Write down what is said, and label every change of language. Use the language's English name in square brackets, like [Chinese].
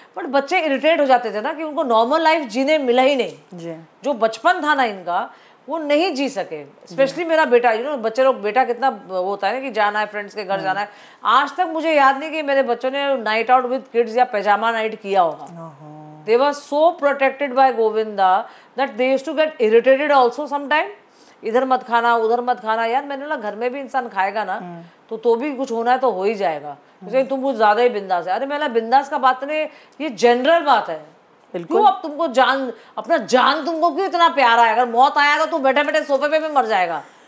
[Hindi] But बच्चे irritate हो जाते थे ना कि उनको नॉर्मल लाइफ जीने मिला ही नहीं जी। जो बचपन था ना इनका वो नहीं जी सके। स्पेशली मेरा बेटा, बच्चे लोग, बेटा कितना वो होता है ना कि जाना है फ्रेंड्स के घर जाना है। आज तक मुझे याद नहीं कि मेरे बच्चों ने नाइट आउट विद किड्स या पैजामा नाइट किया होगा। [English] They were so protected by Govinda that they used to get irritated also sometime. [Hindi] इधर मत खाना उधर मत खाना। यार मैंने बोला घर में भी इंसान खाएगा ना तो भी कुछ होना है तो हो ही जाएगा। तुम कुछ ज्यादा ही बिंदास है। अरे मेरा बिंदास का बात नहीं, ये जनरल बात है। क्यों अब तुमको जान, अपना जान तुमको क्यों इतना प्यारा है? अगर मौत आया तो तू बैठे बैठे सोफे पे भी मर जाएगा।